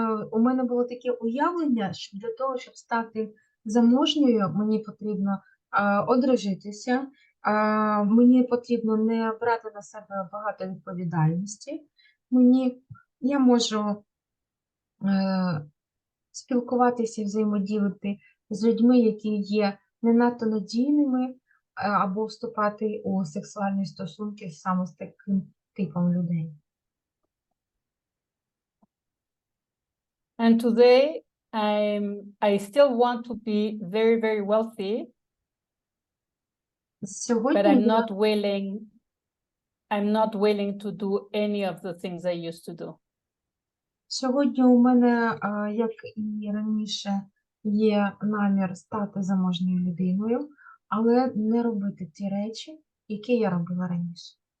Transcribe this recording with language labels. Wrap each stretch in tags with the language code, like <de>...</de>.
<uk>У мене було таке уявлення, що для того, щоб стати заможньою, мені потрібно одружитися, мені потрібно не брати на себе багато відповідальності, я можу спілкуватися і взаємодіяти з людьми, які є не надто надійними, або вступати у сексуальні стосунки саме з таким типом людей.</uk> <en>And today, I still want to be very, very wealthy, but I'm not willing to do any of the things I used to do.</en> <uk>Сьогодні у мене, як і раніше, є намір стати заможною людиною, але не робити ті речі, які я робила раніше.</uk>